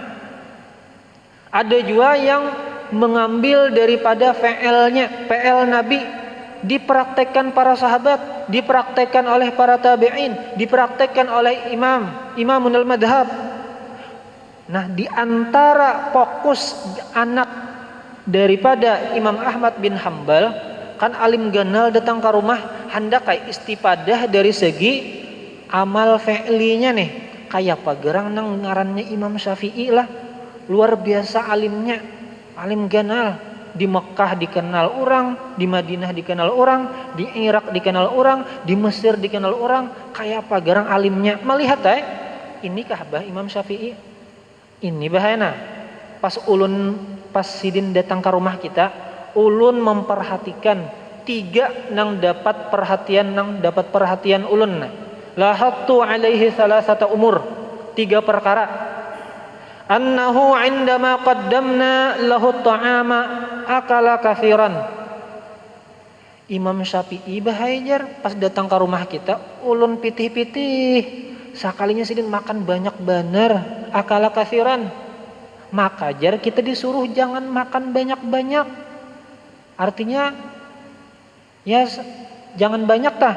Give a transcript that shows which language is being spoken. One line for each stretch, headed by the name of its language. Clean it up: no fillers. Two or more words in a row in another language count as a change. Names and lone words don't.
Indonesian: Ada juga yang mengambil daripada fi'il Nabi, dipraktekkan para sahabat, dipraktekkan oleh para tabi'in, dipraktekkan oleh imamunul madhab.
Banjar: Nah, di antara fokus anak daripada Imam Ahmad bin Hambal, kan alim ganal datang ke rumah hendak kayak istipadah dari segi amal fi'linya nih. Kayak apa gerang nang ngarannya Imam Syafi'i lah. Luar biasa alimnya, alim ganal.
Indonesian: Di Mekah dikenal orang, di Madinah dikenal orang, di Irak dikenal orang, di Mesir dikenal orang.
Banjar: Kayak apa gerang alimnya. Melihat inikah bah Imam Syafi'i? Ini bahayana. Pas sidin datang ke rumah kita, ulun memperhatikan 3 nang dapat perhatian ulun.
Arabic: لاحظت عليه ثلاثة أمور. 3 perkara. أنه عندما قدمنا له طعاما أكل كثيرا.
Banjar: Imam Syafi'i bahajar pas datang ke rumah kita, ulun pitih-pitih. Sakalinya sidin makan banyak bener,
Arabic: أكل كثيرا.
Banjar: Maka jar kita disuruh jangan makan banyak-banyak.
Indonesian: Artinya ya jangan banyak tah.